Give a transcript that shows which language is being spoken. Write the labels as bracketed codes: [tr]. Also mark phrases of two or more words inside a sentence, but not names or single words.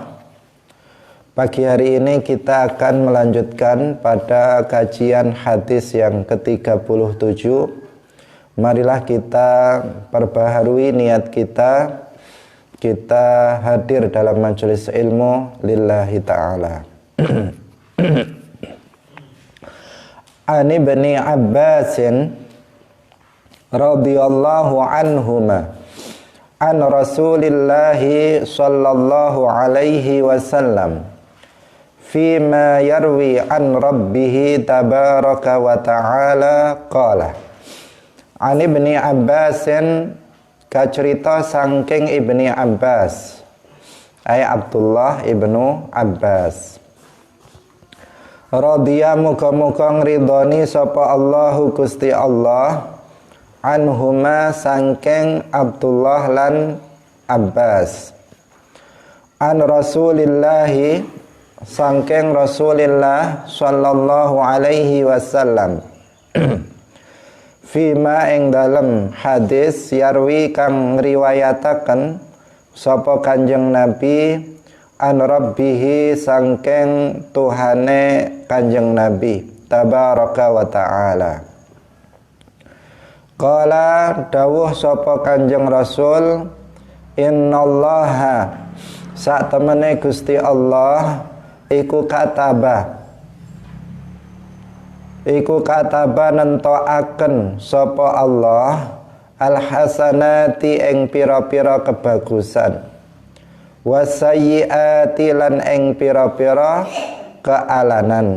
[id] Pagi hari ini kita akan melanjutkan pada kajian hadis yang ke-37. Marilah kita perbaharui niat kita. Kita hadir dalam majelis ilmu [ar] لله تعالى. عن ابن عباس رضي الله عنهما عن رسول الله صلى الله عليه وسلم فيما يروي عن ربه تبارك وتعالى قال. عن ابن عباس, [jv] kacerita sangking Ibni Abbas, ay Abdullah ibnu Abbas. Radhiya muga-muga ngridoni sapa Allahu Gusti Allah anhuma sangkeng Abdullah lan Abbas, [ar] عن رسول الله [jv] sangkeng Rasulillah [ar] صلى الله عليه وسلم, [jv] fima ing dalem hadis yarwi kang riwayataken sapa Kanjeng Nabi [ar] عن ربه [jv] sangkeng Tuhane Kanjeng Nabi [ar] تبارك وتعالى. [jv] Qala dawuh sapa Kanjeng Rasul, innallaha sak temene Gusti Allah iku kataba nentokaken sapa Allah alhasanati ing pira-pira kebagusan, wasayyiati lan ing pira-pira kealanan.